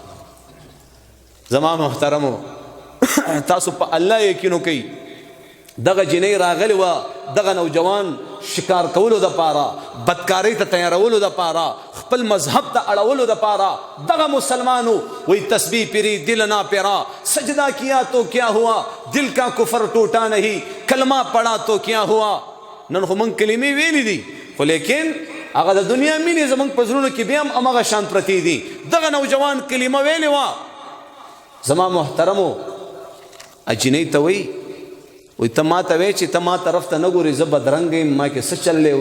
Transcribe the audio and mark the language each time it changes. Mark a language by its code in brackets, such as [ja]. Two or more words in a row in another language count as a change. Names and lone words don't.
[ps] زما محترمو تاسو په الله یقین وکئ، دغه جنۍ راغلې وه دغه نوجوان شکار کولو دپاره، بدکارۍ ته تیارولو دپاره، خپل مذهب ته اړولو دپاره. دغه مسلمانو [ur] وہی تسبیح پری دل نہ پیرا، سجدہ کیا تو کیا ہوا، دل کا کفر ٹوٹا نہیں، کلمہ پڑھا تو کیا ہوا. [ps] نن خو موږ کلمې ویلې دي، خو لیکن هغه د دنیا مینې زموږ په زړونو کې بیا هم همغه شان پرتې دي. دغه نوجوان کلمه ویلې وه. زما محترمو جنۍ ته وایي ته ما ته وایې چې ته ما طرف ته نه ګورې، زه بدرنګ یم، ما کې څه چل دی؟